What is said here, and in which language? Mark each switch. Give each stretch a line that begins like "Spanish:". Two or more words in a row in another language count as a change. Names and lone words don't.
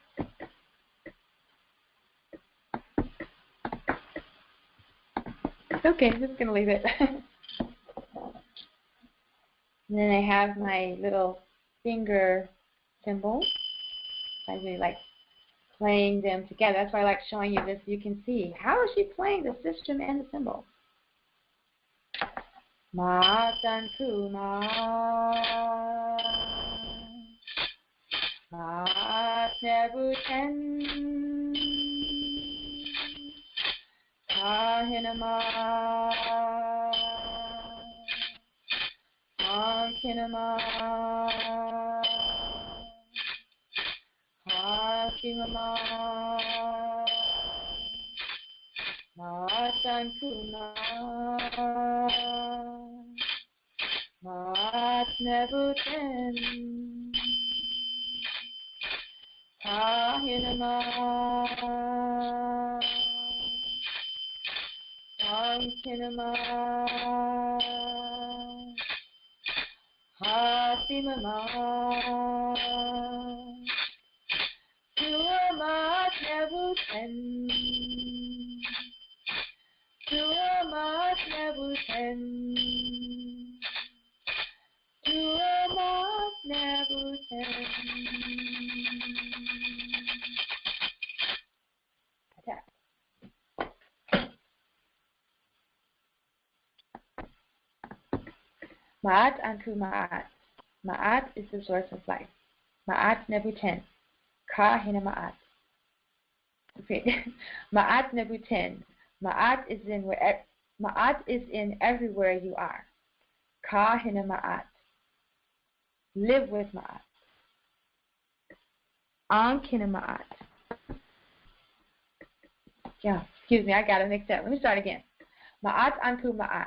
English: Okay, I'm just going to leave it. And then I have my little finger symbol. I really like playing them together. That's why I like showing you this so you can see how is she playing the system and the symbol. Ma san ku ma, ma nebu ten, ka hinama, ma kinama, ha kimama, ma san ku ma, ma nebu ten, ka hinama, Sankinama, Hasimama, Tuama Nebuten, Tuama Nebuten, Tuama Nebuten. Attack. Ma'at anku ma'at. Ma'at is the source of life. Ma'at nebuten. Ka hina ma'at. Okay. Ma'at nebuten. Ma'at is in everywhere you are. Ka hina ma'at. Live with ma'at. An kina ma'at. Yeah, excuse me, I got it mixed up. Let me start again. Ma'at anku ma'at.